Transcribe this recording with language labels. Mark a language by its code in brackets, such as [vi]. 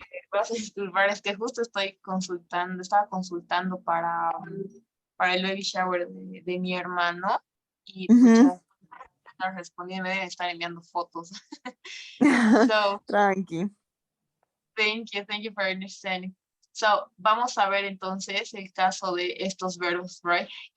[es] Vas a disculpar, es que justo estaba consultando para el baby shower de mi hermano y pucha, están respondiendo, me deben estar enviando fotos. [en] So, [es] Tranqui. [en] thank you for understanding. [es] So, vamos a ver entonces el caso de estos verbos, right?